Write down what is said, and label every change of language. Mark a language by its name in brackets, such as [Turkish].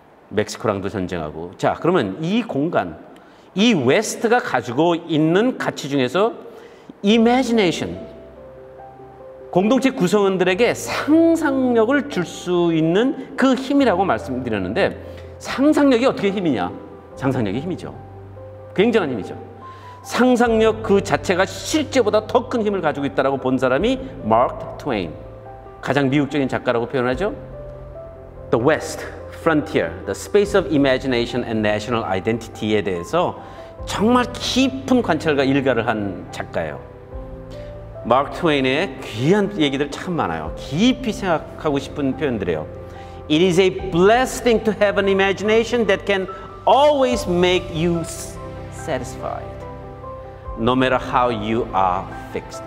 [Korean] 멕시코랑도 전쟁하고. 자, 그러면 이 공간, 이 웨스트가 가지고 있는 가치 중에서 imagination, 공동체 구성원들에게 상상력을 줄 수 있는 그 힘이라고 말씀드렸는데, 상상력이 어떻게 힘이냐? 상상력이 힘이죠. 굉장한 힘이죠. 상상력 그 자체가 실제보다 더 큰 힘을 가지고 있다고 본 사람이 마크 트웨인, 가장 미국적인 작가라고 표현하죠. The West, Frontier, The Space of Imagination and National Identity에 대해서 정말 깊은 관찰과 일가를 한 작가예요. 마크 트웨인의 귀한 얘기들 참 많아요. 깊이 생각하고 싶은 표현들이에요. [English] It is a blessed thing to have an imagination that can always make you satisfied, no matter how you are fixed.